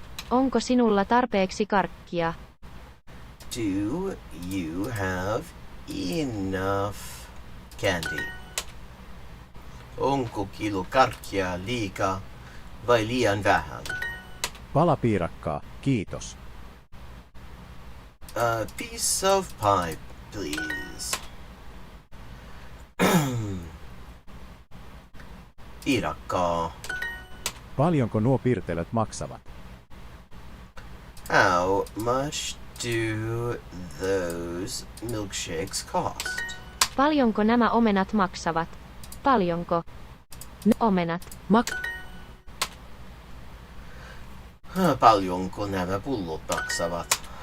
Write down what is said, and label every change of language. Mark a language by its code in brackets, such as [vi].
[fi] Onko sinulla tarpeeksi karkkia? [en] Do you have enough candy? [fi] Onko kilo karkkia liikaa vai liian vähän? Pala piirakkaa, kiitos. [en] A piece of pie, please. [fi] Piirakkaa. Paljonko nuo pirtelöt maksavat? [en] How much do those milkshakes cost? [fi] Paljonko nämä omenat maksavat? Paljonko? Omenat. Paljonko nämä pullot maksavat?